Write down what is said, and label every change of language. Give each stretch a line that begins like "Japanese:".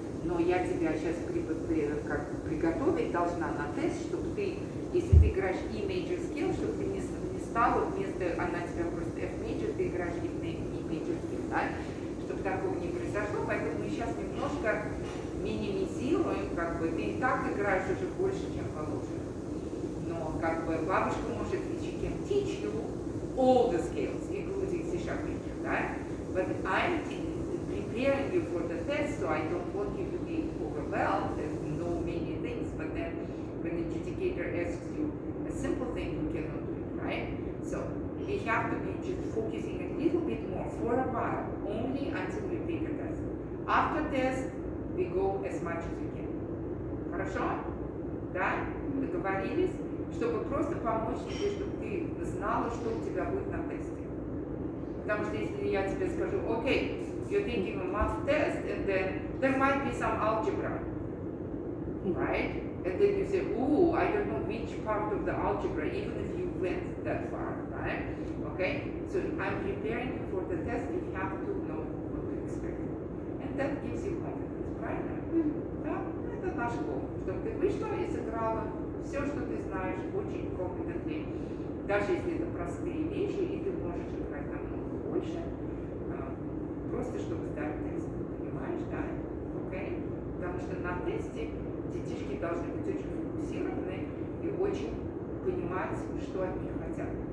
Russian: но я тебя сейчас как бы приготовить должна на тест, чтобы ты, если ты играешь E major scale, чтобы ты не стала вместо, она тебя просто F major, ты играешь E major scale, да? Чтобы такого не произошло, поэтому мы сейчас немножко минимизируем, как бы, ты и так играешь уже больше, чем положено. Но как бы бабушка может,
English: she can teach you all the scales, including C sharp major,
Russian: да?
English: But I'm preparing you for the test, so I don't want you to be overwhelmed and know many things, but then when the adjudicator asks you a simple thing, you cannot do it, right? So we have to be just focusing a little bit more for a while, only until we take a test. After test, we go as much as we can.
Russian: Хорошо? Да? Договорились? Чтобы просто помочь тебе, чтобы ты знала, что у тебя будет на тесте. Потому что если я тебе скажу, окей,
English: you're taking a math test, and then there might be some algebra, right? And then you say, ooh, I don't know which part of the algebra, even if you went that far, right? Okay? So I'm preparing you for the test, you have to know what to expect. And that gives you confidence,
Russian: правильно? Да? Это наш гол. Чтобы ты вышла и сыграла все, что ты знаешь, очень confidently. Даже если это простые вещи, и ты можешь играть намного больше, просто чтобы сдать тест. Понимаешь, да? Окей? Потому что на тесте детишки должны быть очень фокусированы и очень понимать, что от них хотят.